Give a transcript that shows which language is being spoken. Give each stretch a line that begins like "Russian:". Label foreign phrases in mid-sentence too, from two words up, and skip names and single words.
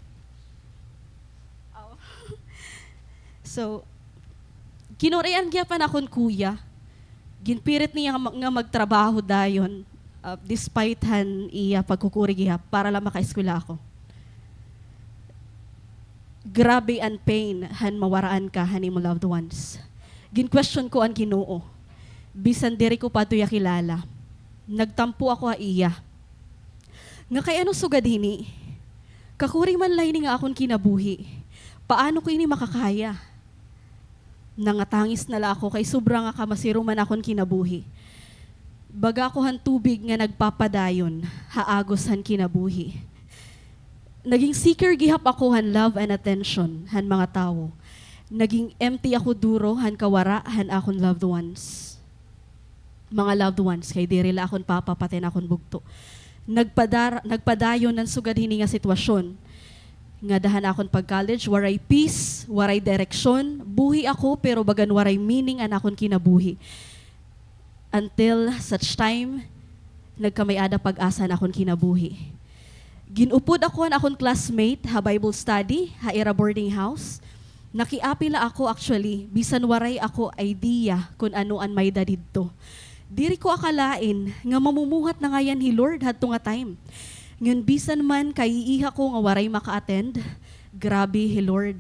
Waray: So, kinurayan gihapan akong kuya. Ginpirit niya nga magtrabaho dayon, despite han iya pagkukuri gihap para lang maka-eskwela ako. Grabe ang pain han mawaraan ka han imo
English: loved ones.
Waray: Gin-question ko ang Ginoo. Bisan diri ko pa tuya kilala. Nagtampo ako a iya. Nga kay ano sugad hini? Kakuri man layni nga akon kinabuhi. Paano ko ini makakaya? Nangatangis na la ako kay sobra nga kamasiro man akon kinabuhi. Baga ko han tubig nga nagpapadayon, haagos han kinabuhi. Naging seeker gihap ako han
English: love and attention
Waray: han mga tao. Naging empty ako duro han kawara han akon
English: loved ones.
Waray: Mga
English: loved ones
Waray: kay diri la akon papa pati na akon bugto. Nagpadayon ng sugad hini nga sitwasyon. Nga dahan akon pag-college, waray peace, waray direksyon, buhi ako pero bagan waray meaning an akon kinabuhi.
English: Until such time,
Waray: nagkamayada pag-asa na akong kinabuhi. Ginupod ako an akong classmate ha
English: Bible study,
Waray: ha era
English: boarding house.
Waray: Nakiapila ako actually, bisan waray ako idea kung ano an may da didto. Diri ko akalain nga mamumuhat na nga yan hi Lord hadto nga time. Ngan bisan man kay iha ko nga waray maka-attend, grabe hi Lord.